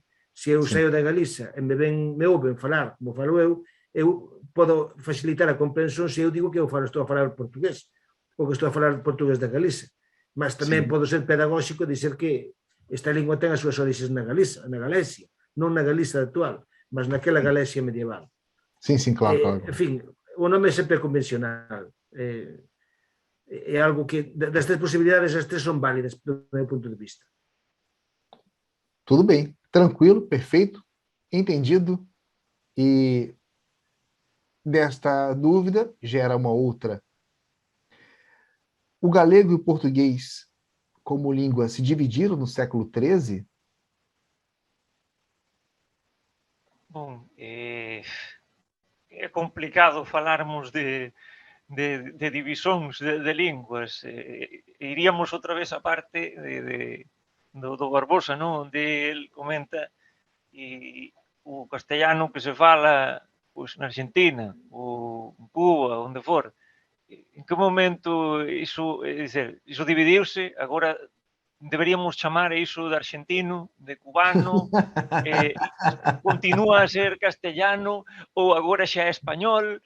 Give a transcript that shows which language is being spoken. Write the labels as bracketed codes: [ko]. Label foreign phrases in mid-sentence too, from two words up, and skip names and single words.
[gl] Se eu saio da Galicia e me ouven falar como falo eu podo facilitar a comprensión se eu digo que estou a falar portugués ou que estou a falar portugués da Galicia. Mas tamén podo ser pedagóxico e dizer que esta lingua ten as súas orixes na Galicia, non na Galicia actual, mas naquela Galicia medieval. [pt] Sim, claro. [gl] En fin, o nome é sempre convencional. [pt] É algo que, das três possibilidades, as três são válidas do meu ponto de vista. Tudo bem, tranquilo, perfeito, entendido. E desta dúvida gera uma outra. O galego e o português, como língua, se dividiram no século XIII? [gl] Bom, é complicado falarmos de divisóns de línguas. Iríamos outra vez a parte do Barbosa, non? Onde el comenta o castellano que se fala pois, na Argentina, ou en Cuba, onde for. En que momento iso dividiuse? Agora deberíamos chamar iso de argentino, de cubano, continúa a ser castellano ou agora xa é español?